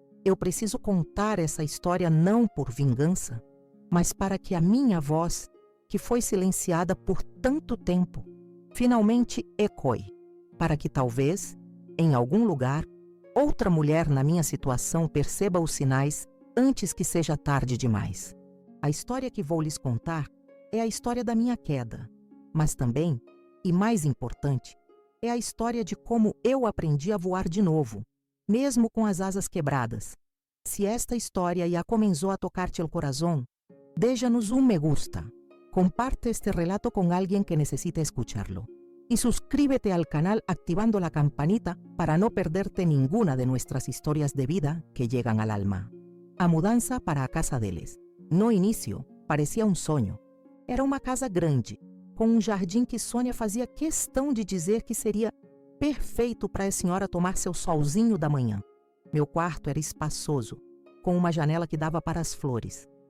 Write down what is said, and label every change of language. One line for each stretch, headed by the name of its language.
Portuguese: Eu preciso contar essa história não por vingança, mas para que a minha voz, que foi silenciada por tanto tempo, finalmente ecoe, para que talvez, em algum lugar, outra mulher na minha situação perceba os sinais antes que seja tarde demais. A história que vou lhes contar é a história da minha queda, mas também, e mais importante, é a história de como eu aprendi a voar de novo, mesmo com as asas quebradas.
Spanish: Se esta historia ya comenzó a tocarte el corazón, déjanos un me gusta, comparte este relato con alguien que necesite escucharlo y suscríbete al canal activando la campanita para no perderte ninguna de nuestras historias de vida que llegan al alma.
Portuguese: A mudança para a casa deles. No início, parecia um sonho. Era uma casa grande, com um jardim que Sônia fazia questão de dizer que seria perfeito para a senhora tomar seu solzinho da manhã. Meu quarto era espaçoso, com uma janela que dava para as flores.